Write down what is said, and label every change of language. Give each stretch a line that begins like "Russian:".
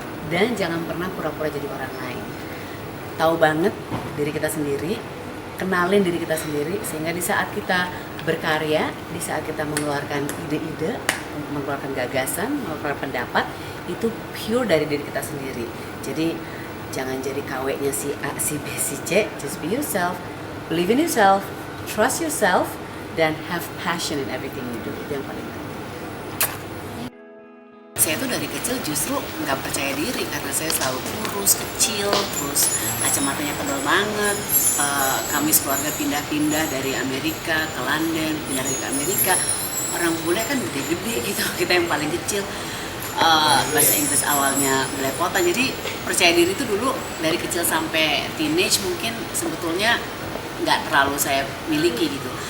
Indonesian: Dan jangan pernah pura-pura jadi orang lain. Tahu banget diri kita sendiri, kenalin diri kita sendiri, sehingga di saat kita berkarya, di saat kita mengeluarkan ide-ide, mengeluarkan gagasan, mengeluarkan pendapat, itu pure dari diri kita sendiri. Jadi jangan jadi KW-nya si A, si B, si C.
English: Just be yourself, believe in yourself, trust yourself, dan have passion in everything you do.
Indonesian: Itu yang paling penting. Saya tuh dari kecil justru nggak percaya diri karena saya selalu kurus, kecil, terus kacamatanya tebal banget. Kami sekeluarga pindah-pindah dari Amerika ke London, pindah lagi ke Amerika. Orang bule kan gede-gede gitu, kita yang paling kecil. Bahasa Inggris awalnya belepotan, jadi percaya diri itu dulu dari kecil sampai teenage mungkin sebetulnya nggak terlalu saya miliki gitu.